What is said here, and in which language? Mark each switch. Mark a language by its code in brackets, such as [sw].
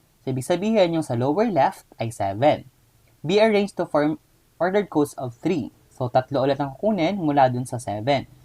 [tl] So ibig sabihin yung sa lower left ay 7. [en] Be arranged to form ordered codes of 3. [tl] So tatlo ulit ang kukunin mula dun sa 7.